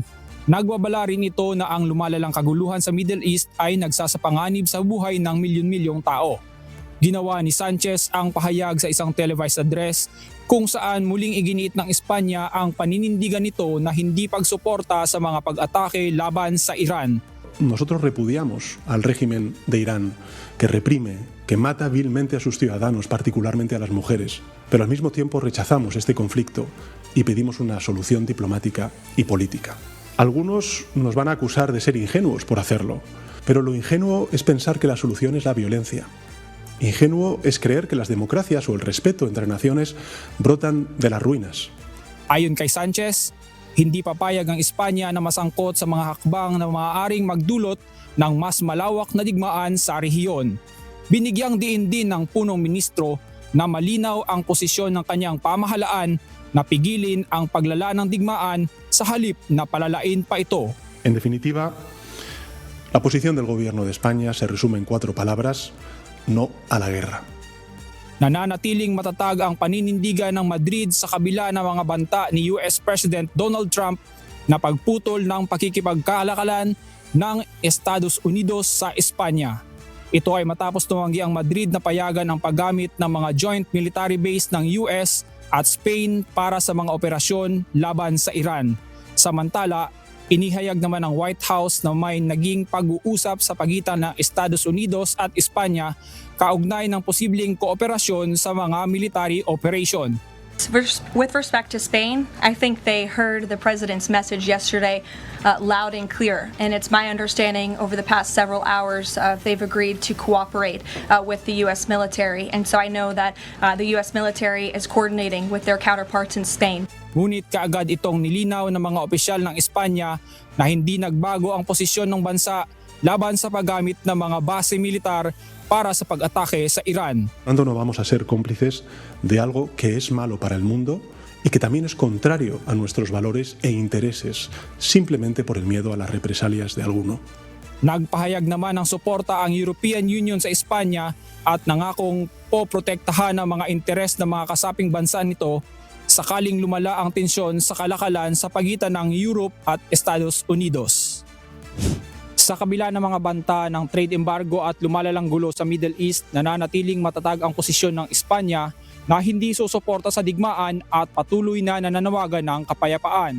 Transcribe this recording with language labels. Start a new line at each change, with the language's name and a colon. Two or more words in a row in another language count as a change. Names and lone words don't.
Filipino: Nagbabala rin ito na ang lumalalang kaguluhan sa Middle East ay nagsasapanganib sa buhay ng milyon-milyong tao. Ginawa ni Sanchez ang pahayag sa isang
English: televised address
Filipino: kung saan muling iginiit ng Espanya ang paninindigan nito na hindi pagsuporta sa mga pag-atake laban sa Iran.
Spanish: Nosotros repudiamos al régimen de Irán, que reprime, que mata vilmente a sus ciudadanos, particularmente a las mujeres, pero al mismo tiempo rechazamos este conflicto y pedimos una solución diplomática y política. Algunos nos van a acusar de ser ingenuos por hacerlo, pero lo ingenuo es pensar que la solución es la violencia. Ingenuo es creer que las democracias o el respeto entre naciones brotan de las ruinas.
Filipino: Ayon kay Sanchez, hindi papayag ang Espanya na masangkot sa mga hakbang na maaaring magdulot ng mas malawak na digmaan sa rehiyon. Binigyang diin din ng punong ministro na malinaw ang posisyon ng kanyang pamahalaan na pigilin ang paglala ng digmaan sa halip na palalain pa ito.
Spanish: En definitiva, la posición del gobierno de España se resume en 4 palabras: no a la guerra.
Filipino: Nananatiling matatag ang paninindigan ng Madrid sa kabila ng mga banta ni
English: US President
Filipino: Donald Trump na pagputol ng pakikipagkalakalan ng Estados Unidos sa Espanya. Ito ay matapos tumanggi ang Madrid na payagan ang paggamit ng mga
English: joint military base
Filipino: ng US at Spain para sa mga operasyon laban sa Iran. Samantala, inihayag naman ng White House na may naging pag-uusap sa pagitan ng Estados Unidos at Espanya kaugnay ng posibleng kooperasyon sa mga
English: military operation. With respect to Spain, I think they heard the president's message yesterday loud and clear, and it's my understanding over the past several hours they've agreed to cooperate with the U.S. military, and so I know that the U.S. military is coordinating with their counterparts in Spain.
Filipino: Ngunit kaagad itong nilinaw ng mga opisyal ng Espanya na hindi nagbago ang posisyon ng bansa laban sa paggamit ng mga base militar para sa pag-atake sa Iran.
Spanish: No vamos a ser cómplices de algo que es malo para el mundo y que también es contrario a nuestros valores e intereses, simplemente por el miedo a las represalias de alguno.
Filipino: Nagpahayag naman ng suporta ang European Union sa Espanya at nangakong poprotektahan ang mga interes ng mga kasaping bansa nito sakaling lumala ang tensyon sa kalakalan sa pagitan ng Europe at Estados Unidos. Sa kabila ng mga banta ng
English: trade embargo
Filipino: at lumalalang gulo sa Middle East, nananatiling matatag ang posisyon ng Espanya na hindi susuporta sa digmaan at patuloy na nananawagan ng kapayapaan.